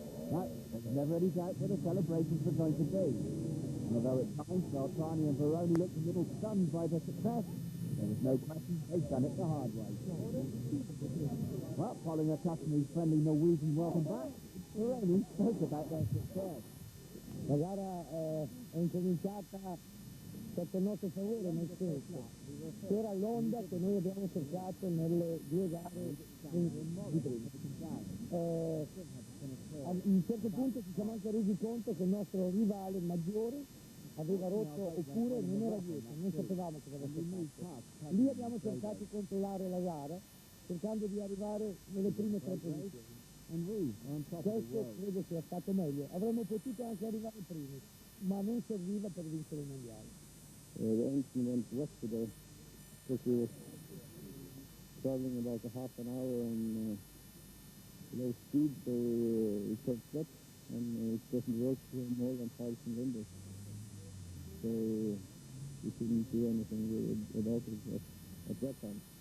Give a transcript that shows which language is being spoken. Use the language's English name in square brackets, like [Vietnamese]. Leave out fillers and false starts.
[English] But there was never any doubt where the celebrations were going to be. And although at times Beltrani and Baroni looked a little stunned by their success, there was no question they'd done it the hard way. Well, following a customary friendly Norwegian welcome back, Baroni spoke about their success. [Italian] La gara è incominciata sotto il nostro favore, nel senso c'era l'onda che noi abbiamo cercato nelle 2 gare di prima. A un certo punto ci siamo anche resi conto che il nostro rivale maggiore aveva rotto oppure non era dietro, non sapevamo cosa avesse fatto. Lì abbiamo cercato di controllare la gara cercando di arrivare nelle prime 3 posizioni. Questo credo sia stato meglio. Avremmo potuto anche arrivare primi, ma non serviva per vincere il mondiale. [English] The engine went wet today because we were traveling about a half an hour on low speed, so it turned wet and it doesn't work for more than 5 cylinders. So we couldn't do anything about it at that time.